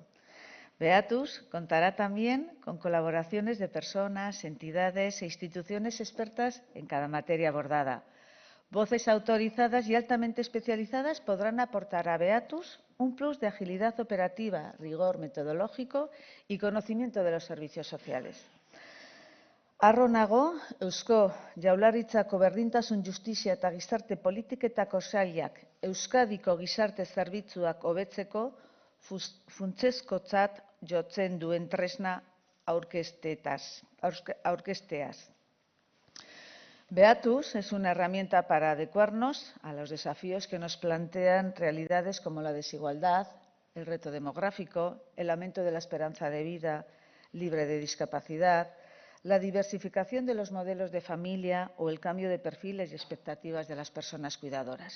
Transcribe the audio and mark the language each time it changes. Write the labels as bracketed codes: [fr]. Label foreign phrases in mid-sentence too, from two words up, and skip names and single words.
[es] Beatus contará también con colaboraciones de personas, entidades e instituciones expertas en cada materia abordada. Voces autorizadas y altamente especializadas podrán aportar a Beatus un plus de agilidad operativa, rigor metodológico y conocimiento de los servicios sociales. [eu] Harro nago, Eusko Jaurlaritzako Berdintasun, Justizia eta Gizarte Politiketako sailak Euskadiko gizarte zerbitzuak hobetzeko funtsezkotzat jotzen duen tresna aurkezteaz. [es] Beatus es una herramienta para adecuarnos a los desafíos que nos plantean realidades como la desigualdad, el reto demográfico, el aumento de la esperanza de vida libre de discapacidad, la diversificación de los modelos de familia o el cambio de perfiles y expectativas de las personas cuidadoras.